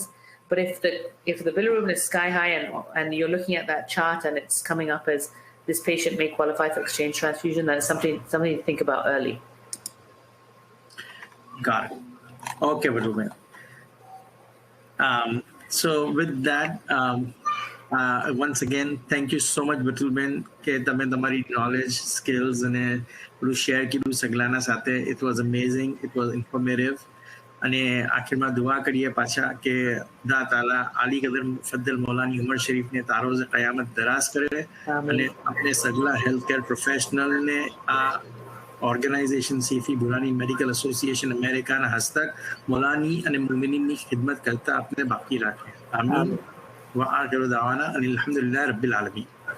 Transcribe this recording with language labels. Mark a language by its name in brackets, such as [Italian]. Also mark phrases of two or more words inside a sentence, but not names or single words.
[English] But if the bilirubin is sky high and you're looking at that chart and it's coming up as this patient may qualify for exchange transfusion, then it's something to think about early. Got it. Okay, Batul. So with that, once again thank you so much [Gujarati] બતુલબેન કે તમે તમારી [English] knowledge skills [Gujarati] અને બધું શેર કર્યું સગલાના સાથે. [English] it was amazing, it was informative. [Gujarati] અને આખિરમાં દુઆ કરીએ પાછા કે ખુદા તાલા આલી કદર મુફદ્દલ મૌલાની ઉમર શરીફને તારોઝ કયામત દરાજ કરે અને આપણે સગલા [English] health care professionals [Gujarati] આ ઓર્ગેનાઇઝેશન સીફી બુરાની મેડિકલ એસોસિએશન અમેરિકાના હસ્તક મૌલાની અને મુમિનીની ખિદમત કરતા આપણે બાકી રાખે. આમીન. [Arabic] وآخر دعوانا أن الحمد لله رب العالمين.